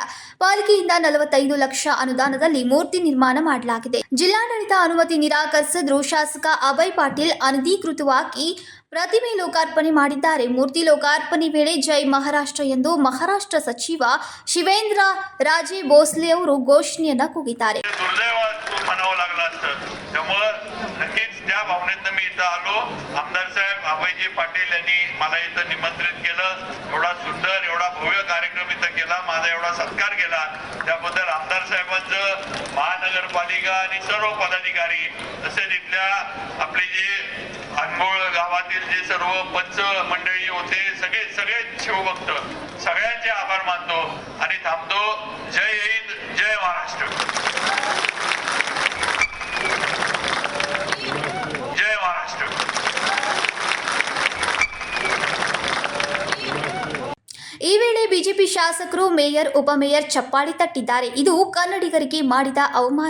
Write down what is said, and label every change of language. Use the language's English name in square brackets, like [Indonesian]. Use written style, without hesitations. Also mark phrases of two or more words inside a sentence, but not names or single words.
[Kannada] ಪಾಲಿಕೆಯಿಂದ 45 ಲಕ್ಷ ಅನುದಾನದಲ್ಲಿ ಮೂರ್ತಿ ನಿರ್ಮಾಣ ಮಾಡಲಾಗಿದೆ. ಜಿಲ್ಲಾಡಳಿತ ಅನುಮತಿ ನಿರಾಕರಿಸಿದ್ರು ಶಾಸಕ ಅಭಯ್ ಪಾಟೀಲ್ ಅನಧಿಕೃತವಾಗಿ ಪ್ರತಿಮೆ ಲೋಕಾರ್ಪಣೆ ಮಾಡಿದ್ದಾರೆ. ಮೂರ್ತಿ ಲೋಕಾರ್ಪಣೆ ವೇಳೆ [Marathi] जय महाराष्ट्र [Kannada] ಎಂದು ಮಹಾರಾಷ್ಟ್ರ ಸಚಿವ ಶಿವೇಂದ್ರ ರಾಜೇ ಭೋಸಲೆ ಅವರು ಘೋಷಣೆಯನ್ನ ಕೂಗಿದ್ದಾರೆ. [Marathi] त्या भावनेतनं मी इथं आलो. आमदार साहेब अभयजी पाटील यांनी मला इथं निमंत्रित केलं. एवढा सुंदर, एवढा भव्य कार्यक्रम इथं केला, माझा एवढा सत्कार केला. त्याबद्दल आमदार साहेबांचं, महानगरपालिका आणि सर्व पदाधिकारी तसेच इथल्या आपले जे अनमोळ गावातील जे सर्व पंच मंडळी होते, सगळे शिवभक्त, सगळ्यांचे आभार मानतो आणि थांबतो. जय हिंद, जय महाराष्ट्र. [Kannada] ಈ ವೇಳೆ ಬಿಜೆಪಿ ಶಾಸಕರು, ಮೇಯರ್, ಉಪಮೇಯರ್ ಚಪ್ಪಾಳಿ ತಟ್ಟಿದ್ದಾರೆ. ಇದು ಕನ್ನಡಿಗರಿಗೆ ಮಾಡಿದ ಅವಮಾನ.